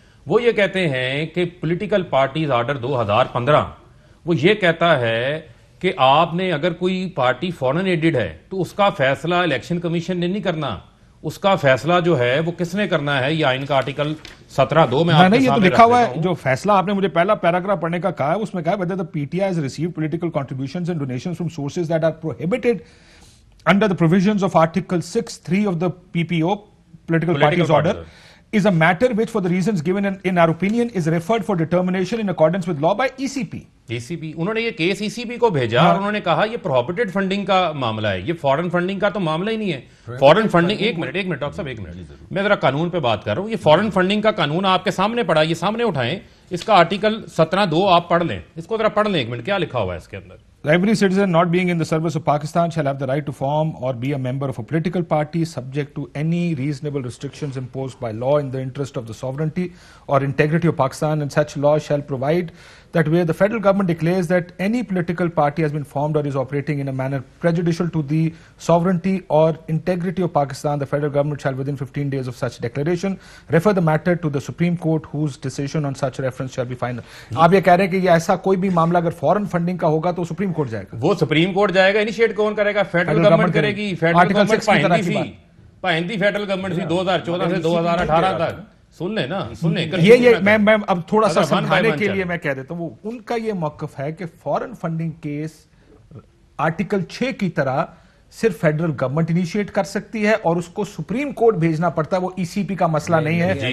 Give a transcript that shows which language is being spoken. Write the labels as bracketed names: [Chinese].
[Urdu] وہ یہ کہتے ہیں کہ پولیٹیکل پارٹیز آرڈر 2015 وہ یہ کہتا ہے کہ آپ نے اگر کوئی پارٹی فورن ایڈڈ ہے تو اس کا فیصلہ الیکشن کمیشن نے نہیں کرنا, اس کا فیصلہ جو ہے وہ کس نے کرنا ہے. یہ آئین کا آرٹیکل 17(2) میں آپ کے سامنے لکھا ہوا ہے. جو فیصلہ آپ نے مجھے پہلا پیراگراف پڑھنے کا کہا ہے [English] اس میں کہا ہے whether the PTI has received political contributions and donations from sources that are prohibited under the provisions of Article 6(3) of the PPO, Political Parties Order, is a matter which for the reasons given in our opinion is referred for determination in accordance with law by ECP. [Urdu] انہوں نے یہ case ECP کو بھیجا اور انہوں نے کہا یہ پروہیبٹڈ فنڈنگ کا معاملہ ہے, یہ فورن فنڈنگ کا تو معاملہ ہی نہیں ہے. فورن فنڈنگ, ایک منٹ ڈاکٹر صاحب ایک منٹ, میں ذرا قانون پہ بات کر رہا ہوں. یہ فورن فنڈنگ کا قانون آپ کے سامنے پڑا, یہ سامنے اٹھائیں, اس کا آرٹیکل 17(2) آپ پڑھ لیں, اس کو ذرا پڑھ لیں ایک منٹ, کیا لکھا ہوا ہے اس کے اندر. [English] Every citizen not being in the service of Pakistan shall have the right to form or be a member of a political party subject to any reasonable restrictions imposed by law in the interest of the sovereignty or integrity of Pakistan, and such law shall provide that where the federal government declares that any political party has been formed or is operating in a manner prejudicial to the sovereignty or integrity of Pakistan, the federal government shall within 15 days of such declaration refer the matter to the Supreme Court, whose decision on such reference shall be final. [Urdu] آپ یہ کہہ رہے ہیں کہ یہ ایسا کوئی بھی معاملہ اگر فورن فنڈنگ کا ہوگا تو سپریم کورٹ جائے گا. وہ سپریم کورٹ جائے گا, انیشیٹ کون کرے گا؟ فیڈرل گورنمنٹ کرے گی. فیڈرل گورنمنٹ پائندی فیڈرل گورنمنٹ تھی 2014 سے 2018 تک. سن لیں نا, سن لیں. یہ میں اب تھوڑا سا سمجھانے کے لیے میں کہہ دیتا ہوں, وہ ان کا یہ موقف ہے کہ فورن فنڈنگ کیس آرٹیکل 6 کی طرح صرف فیڈرل گورنمنٹ انیشیٹ کر سکتی ہے اور اس کو سپریم کورٹ بھیجنا پڑتا ہے, وہ ECP کا مسئلہ نہیں ہے.